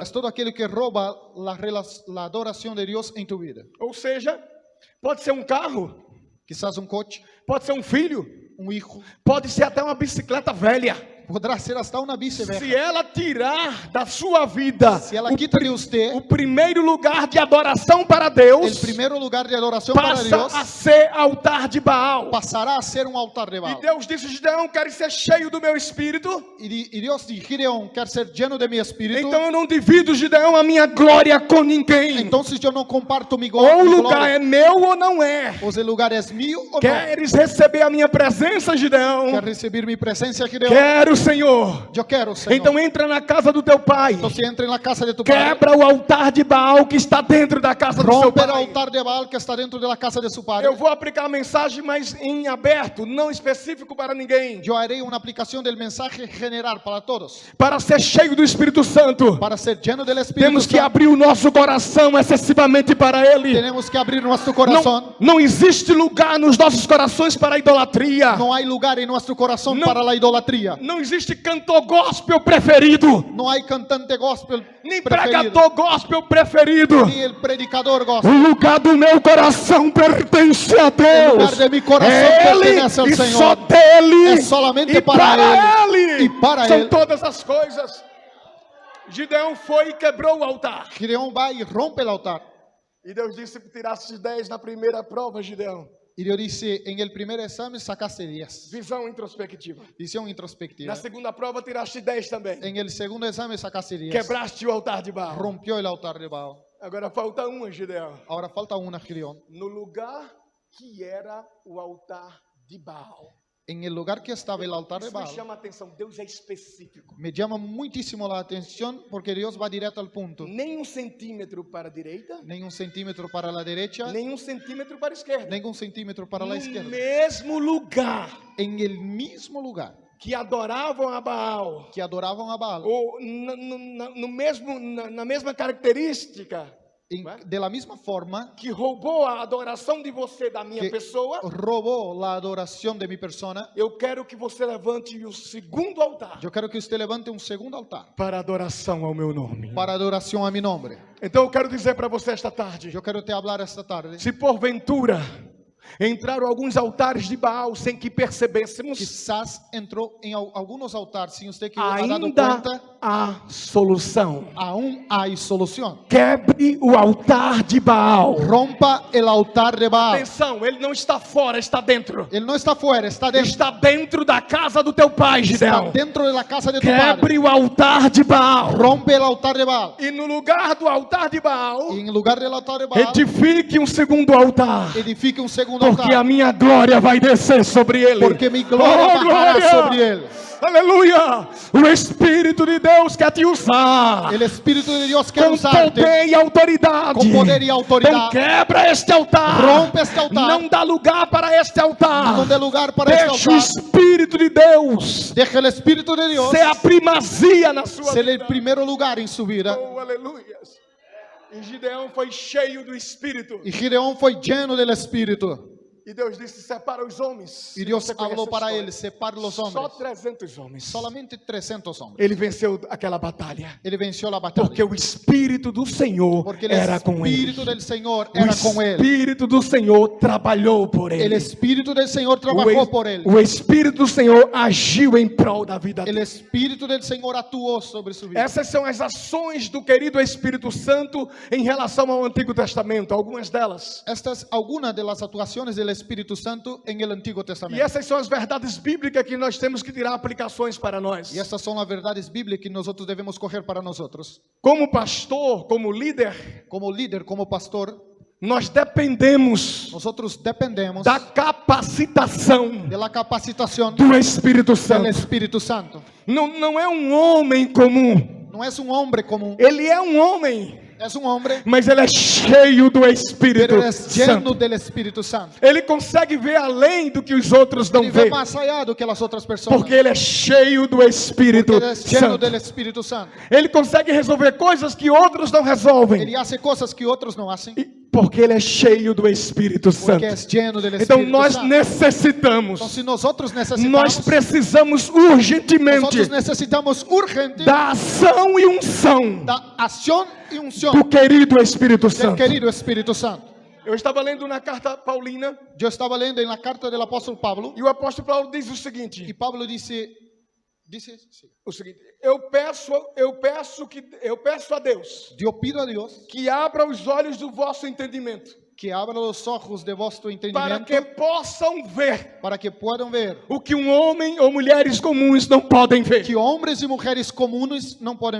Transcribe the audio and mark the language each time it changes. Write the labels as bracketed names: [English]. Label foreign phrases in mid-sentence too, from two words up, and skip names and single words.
[Spanish] es todo aquello que roba la adoración de Dios en tu vida. [Portuguese] Ou seja, pode ser um carro, [Spanish] Quizás un coche, [Portuguese] pode ser um filho, [Spanish] un hijo, [Portuguese] pode ser até uma bicicleta velha. [Spanish] podrá ser hasta una bici [Portuguese] Se [Spanish] vieja. [Portuguese] ela tirar da sua vida [Spanish] Si ela quita de [Portuguese] o [Spanish] usted [Portuguese] primeiro lugar de adoração para Deus, [Spanish] el primer lugar de adoración para [Portuguese] passa [Spanish] Dios, [Portuguese] a ser altar de Baal. [Spanish] pasará a ser un altar de [Portuguese] E [Spanish] Baal. [Portuguese] Deus disse: Gideão, quero ser cheio do meu espírito. [Spanish] Y Dios dijo: Gideón, quiero ser lleno de mi espíritu. [Portuguese] Então eu não divido, Gideão, a minha glória com ninguém. [Spanish] Entonces yo no comparto mi [Portuguese] Ou o [Spanish] mi [Portuguese] lugar [Spanish] gloria. [Portuguese] é meu ou não é. [Spanish] O el lugar es mío o no. [Portuguese] Queres receber a minha presença, Gideão? [Spanish] ¿Quieres recibir mi presencia, Gideón? [Portuguese] Quero, Senhor. [Spanish] Yo quiero, Señor. [Portuguese] Então entra na casa do teu pai. [Spanish] Entonces entra en la casa de tu padre. [Portuguese] Quebra o altar de Baal que está dentro da casa do seu [Spanish] Rompe el [Portuguese] pai. [Spanish] altar de Baal que está dentro de la casa de su padre. [Portuguese] Eu vou aplicar a mensagem, mas em aberto, não específico para ninguém. [Spanish] Yo haré una aplicación del mensaje general para todos. [Portuguese] Para ser cheio do Espírito Santo, [Spanish] Para ser lleno del Espíritu [Portuguese] temos que [Spanish] Santo, [Portuguese] abrir o nosso coração excessivamente para Ele. [Spanish] tenemos que abrir nuestro corazón. [Portuguese] Não existe lugar nos nossos corações para a idolatria. [Spanish] No hay lugar en nuestro corazón No. para la idolatría. [Portuguese] Não existe cantor gospel preferido, [Spanish] No hay cantante gospel [Portuguese] nem [Spanish] preferido, [Portuguese] pregador gospel preferido. [Spanish] ni el predicador [Portuguese] O [Spanish] gospel. [Portuguese] lugar do meu coração pertence a [Spanish] O [Portuguese] Deus. [Spanish] lugar de mi corazón [Portuguese] É Ele [Spanish] pertenece al [Portuguese] e [Spanish] Señor. [Portuguese] só dele. [Spanish] É solamente [Portuguese] e [Spanish] para Ele. E para [Portuguese] São [Spanish] Ele. [Portuguese] todas as coisas. Gideão foi e quebrou o altar. [Spanish] Gideón va y rompe el altar. [Portuguese] E Deus disse que tirasse 10 na primeira prova, Gideão. [Spanish] Y Dios dice, en el primer examen sacaste 10. [Portuguese] Visão introspectiva. [Spanish] Visión introspectiva. [Portuguese] Na segunda prova tiraste 10 também. [Spanish] En el segundo examen sacaste 10. [Portuguese] Quebraste o altar de Baal. [Spanish] Rompió el altar de Baal. [Portuguese] Agora falta uma, Gideão. [Spanish] Ahora falta una, Gideón. [Portuguese] No lugar que era o altar de Baal. [Spanish] En el lugar que estaba el altar de [Portuguese] Isso me [Spanish] Baal, [Portuguese] chama a atenção. Deus é específico. [Spanish] me llama muchísimo la atención porque Dios va directo al punto. [Portuguese] Nem um centímetro para a direita, [Spanish] Ni un centímetro para la derecha, [Portuguese] nem um centímetro para a esquerda. [Spanish] ni un centímetro para la [Portuguese] No [Spanish] izquierda. [Portuguese] mesmo lugar [Spanish] En el mismo lugar [Portuguese] que adoravam a Baal, [Spanish] que adoraban a Baal, [Portuguese] ou na mesma característica, [Spanish] de la misma forma, [Portuguese] que roubou a adoração de você da minha [Spanish] que [Portuguese] pessoa, [Spanish] robó la adoración de mi persona, [Portuguese] eu quero que você levante o segundo altar [Spanish] yo quiero que usted levante un segundo altar [Portuguese] para adoração ao meu nome. [Spanish] para adoración a mi nombre. [Portuguese] Então eu quero dizer para você esta tarde, [Spanish] Yo quiero te hablar esta tarde. [Portuguese] se porventura entraram alguns altares de Baal sem que percebêssemos, [Spanish] Quizás entró en algunos altares sin usted que haya dado [Portuguese] ainda [Spanish] cuenta, [Portuguese] há solução. [Spanish] aún hay solución. [Portuguese] Quebre o altar de Baal. [Spanish] Rompa el altar de Baal. [Portuguese] Atenção, ele não está fora, está dentro. [Spanish] Él no está fuera, está dentro. [Portuguese] Está dentro da casa do teu pai, [Spanish] Está [Portuguese] Gideão. [Spanish] dentro de la casa de tu padre. [Portuguese] Quebre o altar de Baal. [Spanish] Rompe el altar de Baal. [Portuguese] E no lugar do altar de Baal, [Spanish] Y en lugar del altar de Baal, [Portuguese] edifique um segundo altar. [Spanish] edifique un segundo [Portuguese] Porque a [Spanish] altar. [Portuguese] minha glória vai descer sobre ele. [Spanish] Porque mi gloria bajará [Portuguese] glória! [Spanish] sobre él. [Portuguese] Aleluia! O Espírito de Deus quer te usar. [Spanish] El Espíritu de Dios quiere [Portuguese] Com [Spanish] usarte [Portuguese] poder e autoridade. [Spanish] con poder y [Portuguese] Então [Spanish] autoridad. [Portuguese] quebra este altar. [Spanish] Rompe este altar. [Portuguese] Não dá lugar para este altar. [Spanish] No dé lugar para este [Portuguese] Deixa o [Spanish] altar. [Portuguese] Espírito de Deus [Spanish] Deja el Espíritu de Dios [Portuguese] ser a primazia na sua [Spanish] ser [Portuguese] vida. [Spanish] el primer lugar en su vida. [Portuguese] Oh, aleluia. E Gideão foi cheio do Espírito. [Spanish] Y Gideón fue lleno del Espíritu. [Portuguese] E Deus disse: separa os homens. [Spanish] Y Dios [Portuguese] Você conhece [Spanish] habló [Portuguese] a [Spanish] para [Portuguese] história. [Spanish] él, separa los [Portuguese] Só [Spanish] hombres. [Portuguese] 300 homens. [Spanish] Solamente 300 hombres. [Portuguese] Ele venceu aquela batalha. [Spanish] Él venció la batalla. [Portuguese] Porque o Espírito do Senhor [Spanish] Porque el [Portuguese] era com ele. [Spanish] Espíritu del Señor [Portuguese] O [Spanish] era con él. [Portuguese] Espírito do Senhor trabalhou por [Spanish] El [Portuguese] ele. [Spanish] Espíritu del Señor [Portuguese] O [Spanish] trabajó es- por él. [Portuguese] O Espírito do Senhor agiu em prol da vida [Spanish] El [Portuguese] dele. [Spanish] Espíritu del Señor actuó sobre su vida. [Portuguese] Essas são as ações do querido Espírito Santo em relação ao Antigo Testamento, algumas delas. [Spanish] Estas algunas de las actuaciones del Espíritu Santo en el Antiguo [Portuguese] E [Spanish] Testamento. [Portuguese] essas são as verdades bíblicas que nós temos que tirar aplicações para nós. [Spanish] Y estas son las verdades bíblicas que nosotros debemos coger para nosotros. [Portuguese] Como pastor, como líder, [Spanish] Como líder, como pastor, [Portuguese] nós dependemos [Spanish] nosotros dependemos [Portuguese] da capacitação [Spanish] de la capacitación [Portuguese] do Espírito [Spanish] del [Portuguese] Santo. [Spanish] Espíritu Santo. [Portuguese] Não é um homem comum. [Spanish] No es un hombre común, [Portuguese] Ele é um homem, [Spanish] es un hombre, [Portuguese] mas ele é cheio do Espírito [Spanish] pero es lleno [Portuguese] Santo. [Spanish] del Espíritu Santo. [Portuguese] Ele consegue ver além do que os outros não [Spanish] Y ve [Portuguese] veem, [Spanish] más allá do que las otras personas. [Portuguese] porque ele é cheio do Espírito [Spanish] Porque él es lleno [Portuguese] Santo. [Spanish] del Espíritu Santo. [Portuguese] Ele consegue resolver coisas que outros não resolvem, [Spanish] Él hace cosas que otros no hacen. [Portuguese] porque ele é cheio do Espírito Santo. [Spanish] Porque es lleno del [Portuguese] Então [Spanish] Espíritu [Portuguese] nós [Spanish] Santo. [Portuguese] necessitamos, [Spanish] Entonces nosotros [Portuguese] nós [Spanish] necesitamos, [Portuguese] precisamos urgentemente [Spanish] nosotros necesitamos urgente [Portuguese] da ação e unção [Spanish] da acción y unción [Portuguese] do querido Espírito [Spanish] del [Portuguese] Santo. [Spanish] querido Espíritu Santo. [Portuguese] Eu estava lendo na carta paulina [Spanish] Yo estaba leyendo en la carta del apóstol Pablo [Portuguese] e o apóstolo Paulo diz o [Spanish] y [Portuguese] seguinte: [Spanish] Pablo dice sí, [Portuguese] eu peço a Deus [Spanish] yo pido a Dios [Portuguese] que abra os olhos do vosso entendimento, [Spanish] que abra los ojos de vuestro [Portuguese] para [Spanish] entendimiento [Portuguese] que possam ver [Spanish] para que puedan ver [Portuguese] o que um homem ou mulheres comuns não podem ver. [Spanish] que hombres y mujeres comunes no pueden